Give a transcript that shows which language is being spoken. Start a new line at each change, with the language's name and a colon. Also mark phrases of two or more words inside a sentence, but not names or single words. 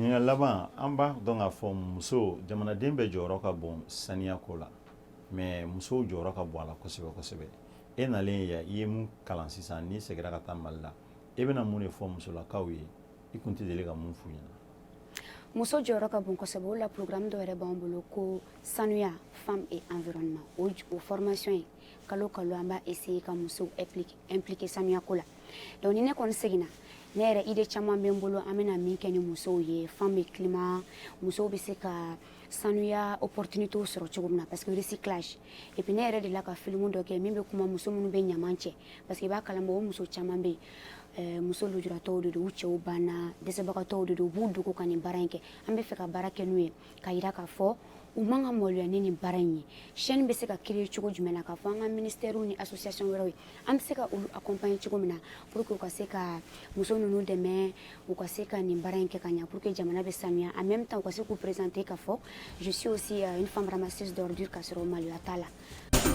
Bambara: ɲiningali laban an b'a dɔn k'a fɔ muso jamanaden bɛɛ jɔyɔrɔ ka bon saniyako la mais musow jɔyɔrɔ ka bon a la kosɛbɛ kosɛbɛ e nalen yan i ye mun kalan sisan n'i seginna ka taa Mali la e bɛna mun de fɔ musolakaw ye i kun tɛ deli ka mun f'u ɲɛna muso jɔyɔrɔ ka bon kosɛbɛ o la programme dɔ yɛrɛ b'an bolo ko sanuya
French: femme et environnement
Bambara: o formation ye kalo kalo an b'a essayer ka musow impliquer sanuyako la donc ni ne kɔni seginna ne yɛrɛ idée caman bɛ n bolo an bɛna min kɛ ni musow ye
French: femme et
Bambara: climat musow bɛ se ka sanuya opportunité sɔrɔ cogo min na
French: parce que recyclage et puis
Bambara: ne yɛrɛ de la ka film dɔ kɛ min bɛ kuma muso minnu bɛ ɲaman cɛ
French: parce que
Bambara: i b'a kalama o muso caman bɛ yen muso lujuratɔw de don u cɛw banna dɛsɛbagatɔw de don u b'u dogo ka nin baara in kɛ an bɛ fɛ ka baara kɛ n'u ye ka yira k'a fɔ u man ka maloya ni nin baara in ye chaîne bɛ se ka créer cogo jumɛn na k'a fɔ an ka ministère ni association wɛrɛw ye an bɛ se ka olu accompagner cogo min na
French: pour que
Bambara: u ka se ka muso ninnu dɛmɛ u ka se ka nin baara in kɛ ka ɲɛ
French: pour que
Bambara: jamana bɛ sanuya
French: en même temps
Bambara: u ka se k'u présenter k'a fɔ
French: je suis aussi une femme ramasseuse d'ordures
Bambara: k'a sɔrɔ maloya t'a la